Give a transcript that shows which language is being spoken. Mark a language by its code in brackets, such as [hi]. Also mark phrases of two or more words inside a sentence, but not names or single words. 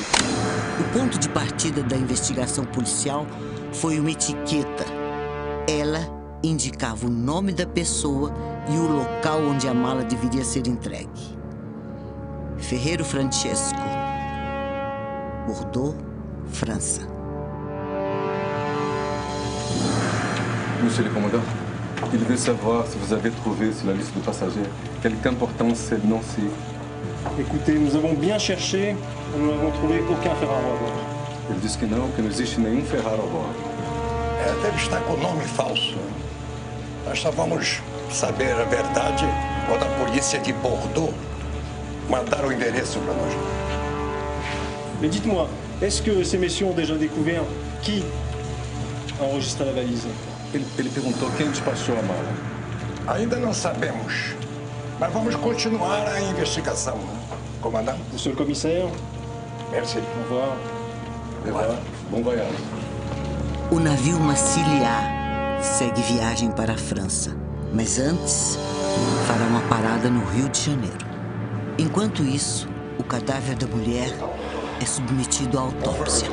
[pt] O ponto de partida da investigação policial foi uma etiqueta. Ela indicava o nome da pessoa e o local onde a mala deveria ser entregue. Ferreiro Francesco, Bordeaux, França. [fr] Monsieur le commandant, il veut savoir si vous avez trouvé sur la liste de passagers quelque importance elle [pt] não se... [fr] Écoutez, nous avons bien cherché, nous n'avons trouvé aucun Ferraro à bord. [pt] Ele disse que não existe nenhum Ferraro a bordo. Deve estar com nome falso. Nós só vamos saber a verdade quando a polícia de Bordeaux mandar o endereço para nós. [fr] Mais dites-moi, est-ce que ces messieurs ont déjà découvert qui a enregistré la valise? [pt] Ele perguntou quem despachou a mala. Ainda não sabemos, mas vamos continuar a investigação, né? Comandante? [fr] Monsieur le commissaire, Merci. au revoir. [pt] Bom voyage. O navio Massiliá segue viagem para a França, mas antes fará uma parada no Rio de Janeiro. Enquanto isso, o cadáver da mulher é submetido à autópsia.